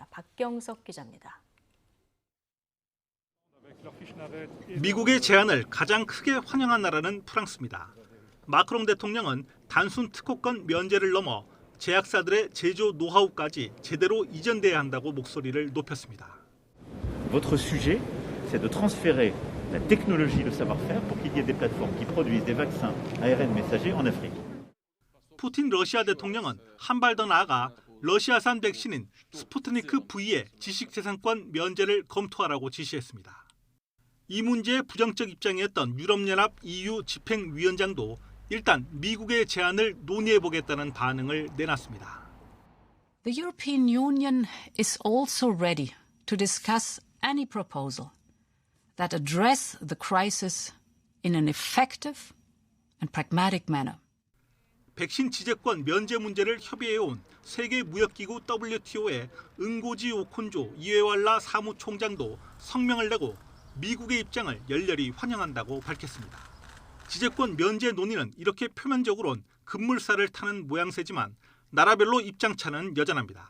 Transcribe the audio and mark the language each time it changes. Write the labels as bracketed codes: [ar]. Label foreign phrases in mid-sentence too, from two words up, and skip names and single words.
[ko] 박경석 기자입니다. 미국의 제안을 가장 크게 환영한 나라는 프랑스입니다. 마크롱 대통령은 단순 특허권 면제를 넘어 제약사들의 제조 노하우까지 제대로 이전돼야 한다고 목소리를 높였습니다. [fr] Votre sujet, c'est de transférer la technologie, le savoir-faire pour qu'il y ait des plateformes qui produisent des vaccins ARN messagers en Afrique. [ko] 푸틴 러시아 대통령은 한 발 더 나아가 러시아산 백신인 스푸트니크 V의 지식재산권 면제를 검토하라고 지시했습니다. 이 문제에 부정적 입장이었던 유럽연합 EU 집행위원장도 일단 미국의 제안을 논의해보겠다는 반응을 내놨습니다. [en] The European Union is also ready to discuss any proposal that address the crisis in an effective and pragmatic manner. [ko] 백신 지재권 면제 문제를 협의해온 세계무역기구 WTO의 응고지 오콘조 이에왈라 사무총장도 성명을 내고 미국의 입장을 열렬히 환영한다고 밝혔습니다. 지재권 면제 논의는 이렇게 표면적으론 급물살을 타는 모양새지만 나라별로 입장차는 여전합니다.